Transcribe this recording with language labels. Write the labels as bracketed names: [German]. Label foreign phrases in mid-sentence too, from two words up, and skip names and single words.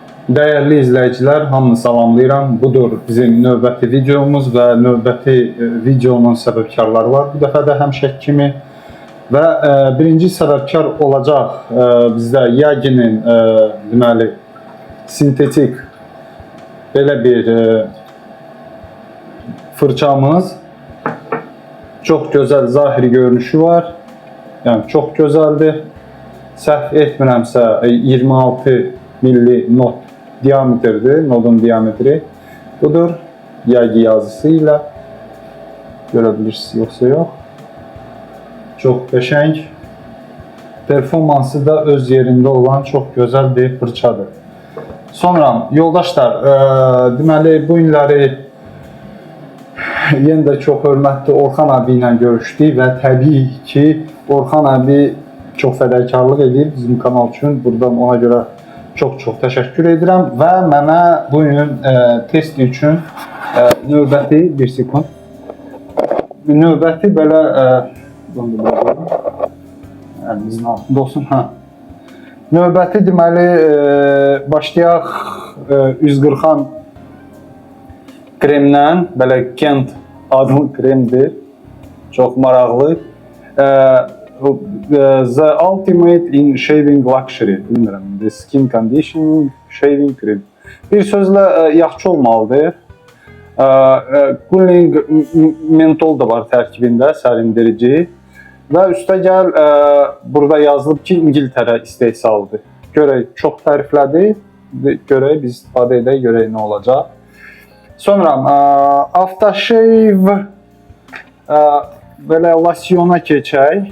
[Turkish] Değerli izleyiciler, [Azerbaijani] hamını salamlayıram. Budur bizim növbəti videomuz ve növbəti videonun səbəbkarları var. Bu dəfə də həmişə kimi və birinci səbəbkar olacaq bizdə Yagi'nin deməli sintetik belə bir fırçamız. [Turkish] Çok güzel zahiri görünüşü var. Yani çok güzeldir. [Azerbaijani] Səhv etmirəmsə 26 milli not diametrdir, nodun diametri budur. [Turkish] Yagi yazısıyla görebilirsiniz, yoksa yok. [Azerbaijani] Çok qəşəng. [Turkish] Performansı da öz yerinde olan çok güzel bir fırçadır. [Azerbaijani] Sonra yoldaşlar, deməli bu günləri yenə də çox hörmətli Orxan abi ilə görüşdük və təbii ki Orxan abi çox fədakarlıq edir bizim kanal üçün. Buradan ona görə çok təşəkkür edirəm və mənə bu gün test üçün növbəti bir sekund. Növbəti belə əlimizin altında olsun. Növbəti deməli başlayaq üz qırxan kremdən, belə Kent adlı kremdir. Çox maraqlı. [English] The Ultimate in Shaving Luxury, bilmirəm, The Skin Conditioning Shaving Cream. [Azerbaijani] Bir sözlə yaxşı olmalıdır. Cooling mentol da var tərkibində, sərindirici. Və üstəgəl burada yazılıb ki, İngiltərə istehsalıdır. Görək, çox təriflədi. Görək, biz istifadə edək, görək nə olacaq. Sonra Aftershave belə losyona keçək.